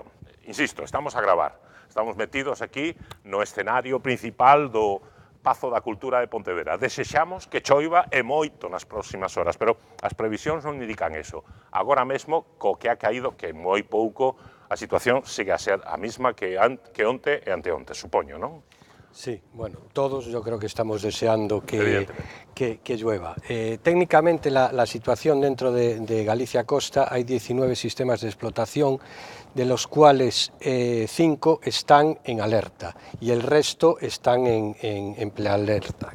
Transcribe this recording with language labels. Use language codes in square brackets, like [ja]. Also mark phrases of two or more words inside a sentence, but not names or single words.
[gl] Insisto, estamos a gravar. Estamos metidos aquí no escenario principal do Pazo da Cultura de Pontevedra. Desexamos que choiva e moito nas próximas horas, pero as previsións non indican eso. Agora mesmo, co que ha caído, que moi pouco, a situación sigue a ser a mesma que onte e anteonte, supoño, non? [es] Sí, bueno, todos yo creo que estamos deseando que llueva. Técnicamente la situación dentro de Galicia Costa, hay 19 sistemas de explotación, de los cuales 5 están en alerta y el resto están en prealerta.